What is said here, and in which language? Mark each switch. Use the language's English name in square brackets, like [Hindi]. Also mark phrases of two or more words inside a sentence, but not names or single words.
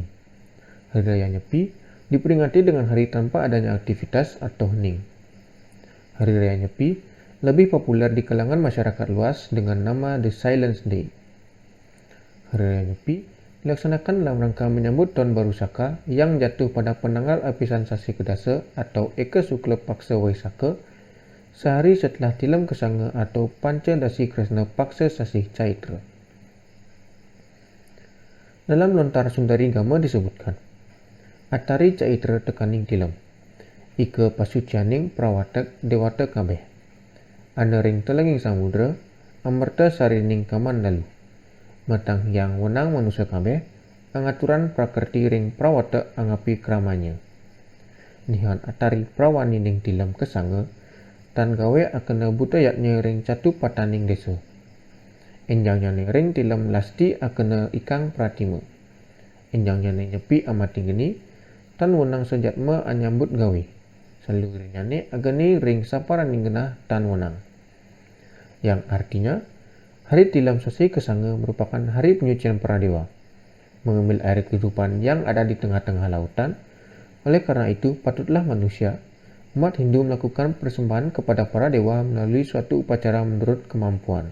[Indonesian] Hari raya nyepi diperingati dengan hari tanpa adanya aktivitas atau hening. Hari raya nyepi lebih populer di kalangan masyarakat luas dengan nama The Silence Day. Hari raya nyepi dilaksanakan dalam rangka menyambut Tahun Baru Saka yang jatuh pada penanggal Apisan Sasi Kedasa atau Eka Sukla Paksa Waisaka, sehari setelah Tilam Kesanga atau Panca Dasi Kresna Paksa Sasi Caitra. Dalam lontar Sundari Gama disebutkan, [Kawi] Atari Caitra tekaning tilam, Ika pasucianing prawatak dewata kabeh, Anering telenging samudra, amerta sarining kamandalu, matang yang wenang manusia kabeh, angaturan prakerti ring prawata angapi kramanya. Nihan atari prawani ning tilam kesanga, tan gawe akena budayatnya ring catu pataning desa. Enjangnya ring tilam lasti akena ikang pratima. Enjangnya nyepi amati geni, tan wenang sejatma anyambut gawe. Salurinya agani ring saparaning genah tan wenang. [Indonesian] Yang artinya, hari tilam sasi kesanga merupakan hari penyucian para dewa, mengambil air kehidupan yang ada di tengah-tengah lautan. Oleh karena itu, patutlah manusia, umat Hindu melakukan persembahan kepada para dewa melalui suatu upacara menurut kemampuan.